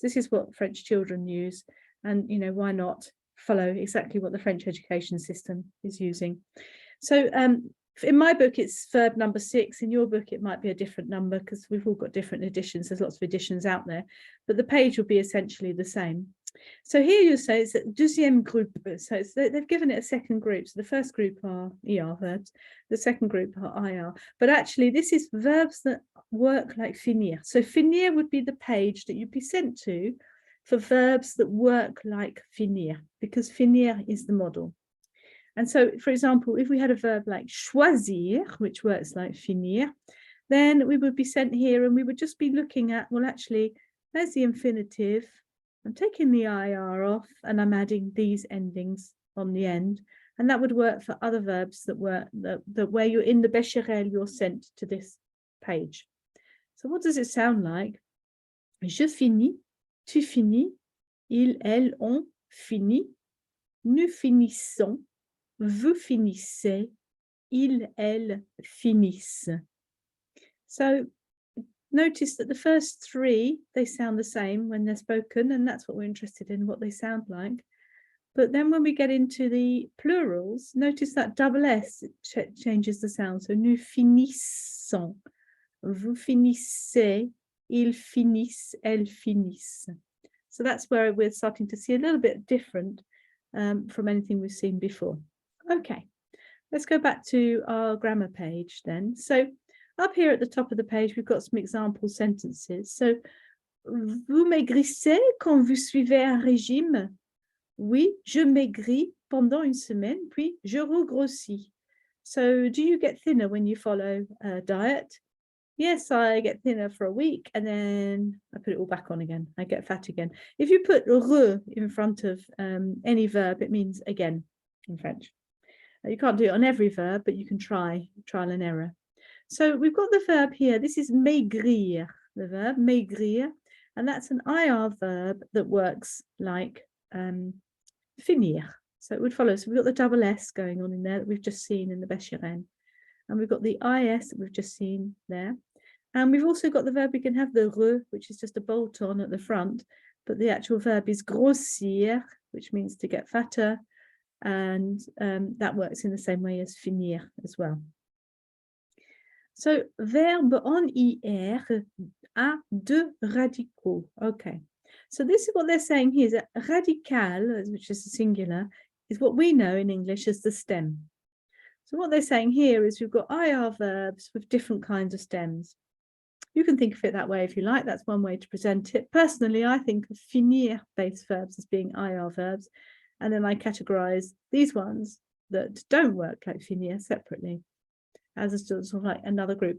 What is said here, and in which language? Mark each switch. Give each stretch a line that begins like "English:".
English: This is what French children use, and why not follow exactly what the French education system is using. So in my book, it's verb number 6. In your book, it might be a different number because we've all got different editions. There's lots of editions out there, but the page will be essentially the same. So here you say it's a
French: deuxième groupe.
English: So they've given it a second group. So the first group are ER verbs, the second group are IR. But actually, this is verbs that work like finir. So finir would be the page that you'd be sent to for verbs that work like finir, because finir is the model. And so, for example, if we had a verb like choisir, which works like finir, then we would be sent here and we would just be looking at, well, actually, there's the infinitive. I'm taking the IR off and I'm adding these endings on the end. And that would work for other verbs that where you're in the Bécherelle, you're sent to this page. So what does it sound like?
French: Je finis, tu finis, ils, elles, on fini, nous finissons, vous finissez, ils, elles finissent.
English: So notice that the first 3, they sound the same when they're spoken, and that's what we're interested in, what they sound like. But then when we get into the plurals, notice that double S changes the sound.
French: So nous finissons, vous finissez, ils finissent, elles finissent.
English: So that's where we're starting to see a little bit different from anything we've seen before. Okay, let's go back to our grammar page then. So up here at the top of the page, we've got some example sentences.
French: So, vous maigrissez quand vous suivez un régime? Oui, je maigris pendant une semaine, puis je regrossis.
English: So, do you get thinner when you follow a diet? Yes, I get thinner for a week and then I put it all back on again. I get fat again. If you put re in front of any verb, it means again in French. You can't do it on every verb, but you can try, trial and error. So we've got the verb here. This is maigrir, the verb maigrir, and that's an IR verb that works like finir. So it would follow. So we've got the double S going on in there that we've just seen in the Bécherelle. And we've got the IS that we've just seen there. And we've also got the verb, we can have the re, which is just a bolt on at the front, but the actual verb is grossir, which means to get fatter. And that works in the same way as finir as well.
French: So, verbe en IR a 2 radicaux.
English: Okay. So this is what they're saying here, is that radical, which is a singular, is what we know in English as the stem. So what they're saying here is we've got IR verbs with different kinds of stems. You can think of it that way if you like. That's one way to present it. Personally, I think of finir-based verbs as being IR verbs, and then I categorize these ones that don't work like finir separately as a sort of like another group.